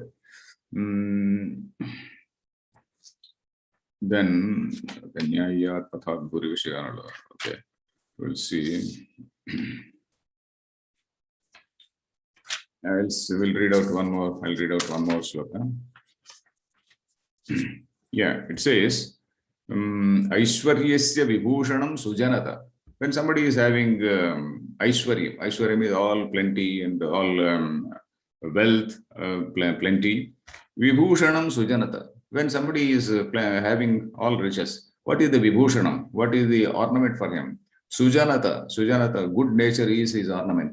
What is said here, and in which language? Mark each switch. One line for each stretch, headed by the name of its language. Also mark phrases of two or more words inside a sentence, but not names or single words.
English: Then, okay, we'll see. We'll read out one more. I'll read out one more sloka. It says,
Sanskrit: Aishwaryasya vibhushanam sujanata.
English: When somebody is having Aishwaryam is all plenty and all wealth, plenty.
Sanskrit: Vibhushanam sujanata.
English: When somebody is having all riches, what is the vibhushanam? What is the ornament for him? Sujanata, good nature is his ornament.